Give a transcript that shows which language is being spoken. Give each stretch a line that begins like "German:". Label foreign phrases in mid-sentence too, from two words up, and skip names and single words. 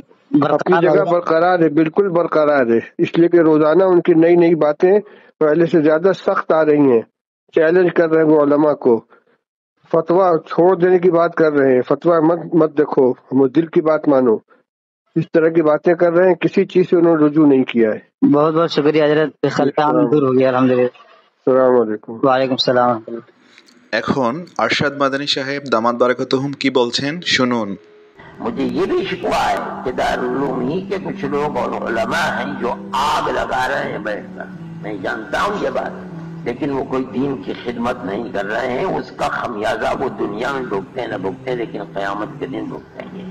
Urdu: اپنی جگہ برقرار ہے، بالکل برقرار ہے، اس لیے کہ روزانہ ان کی نئی نئی باتیں پہلے سے زیادہ سخت آ رہی ہیں، چیلنج کر رہے ہیں وہ علماء کو، فتویٰ چھوڑ دینے کی بات کر رہے ہیں، فتویٰ مت دیکھو، ہم دل کی بات مانو، اس طرح کی باتیں کر رہے ہیں، کسی چیز سے انہوں نے رجوع نہیں کیا ہے۔ بہت بہت شکریہ حضرت، خلقان دور ہو گیا الحمدللہ۔
Arabic: السلام علیکم۔ وعلیکم السلام ورحمۃ اللہ۔
Bangla: এখন আরশাদ মাদানী সাহেব
Arabic: دامت بركاتهم
Bangla: কি বলছেন শুনুন।
Urdu: مجھے یہ بھی شکوہ ہے کہ دارالعلوم ہی کے کچھ لوگ اور علماء ہیں جو آگ لگا رہے ہیں بیٹھ کر، میں جانتا ہوں یہ بات، لیکن وہ کوئی دین کی خدمت نہیں کر رہے ہیں، اس کا خمیازہ وہ دنیا میں بھگتے ہیں نہ بھگتے، لیکن قیامت کے دن بھگتیں گے۔